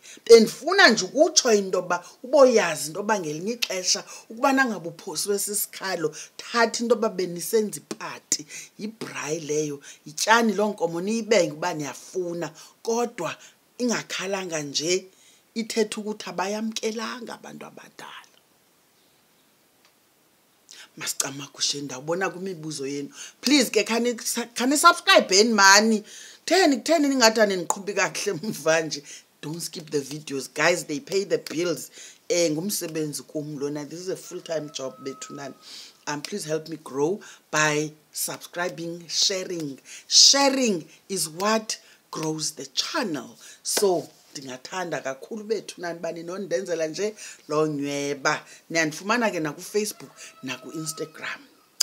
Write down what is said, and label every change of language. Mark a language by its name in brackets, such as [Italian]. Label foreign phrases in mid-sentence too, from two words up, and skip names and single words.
[Xhosa] Bendifuna nje ukutsho into yoba uboyazi into yoba ngelinye ixesha ukuba nangabe uphosiwe sisikhalo thatha into yoba benisenza ipati yibhrayi leyo yityani loo nkomo niyibenge uba niyafuna kodwa ingakhalanga nje ithetha ukuthi abayamkelanga abantu abadala. Masicamagushe ndawubona kwimibuzo yenu. Please ke khani subscribe mani. Kutheni ningathi aniqhubi kakuhle mva nje. [English] Don't skip the videos guys, they pay the bills. [Xhosa] Ngumsebenzi kum lona. [English] This is a full-time job bethunani. Please help me grow by subscribing, sharing. Sharing is what grows the channel. [Xhosa] So ndingathanda kakhulu bethunani bani nondenzela nje lo nyweba. Niyandifumana ke naku Facebook naku Instagram.